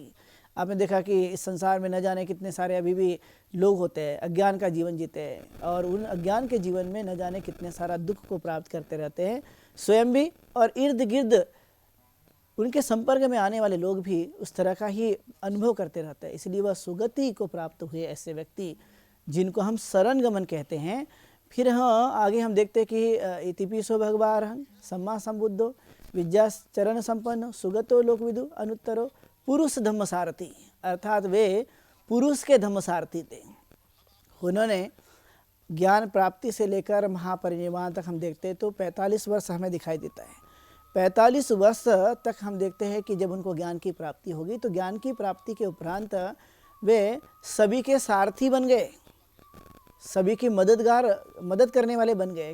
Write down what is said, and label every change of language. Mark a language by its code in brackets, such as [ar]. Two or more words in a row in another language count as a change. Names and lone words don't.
[hi] आपने देखा कि इस संसार में न जाने कितने सारे अभी भी लोग होते हैं, अज्ञान का जीवन जीते हैं, और उन अज्ञान के जीवन में न जाने कितने सारा दुख को प्राप्त करते रहते हैं, स्वयं भी और इर्द गिर्द उनके संपर्क में आने वाले लोग भी उस तरह का ही अनुभव करते रहते हैं। इसलिए वह सुगति को प्राप्त हुए ऐसे व्यक्ति जिनको हम शरण गमन कहते हैं। फिर हाँ, आगे हम देखते हैं कि [pi] इतिपिसो भगवान सम्मा संबुद्धो विद्या चरण संपन्न सुगतो लोकविदु अनुत्तरो पुरुष धम्म सारथी, [hi] अर्थात वे पुरुष के धम्म सारथी थे। उन्होंने ज्ञान प्राप्ति से लेकर महापरिनिर्वाण तक हम देखते हैं तो 45 वर्ष हमें दिखाई देता है। 45 वर्ष तक हम देखते हैं कि जब उनको ज्ञान की प्राप्ति होगी तो ज्ञान की प्राप्ति के उपरांत वे सभी के सारथी बन गए, सभी की मदद करने वाले बन गए।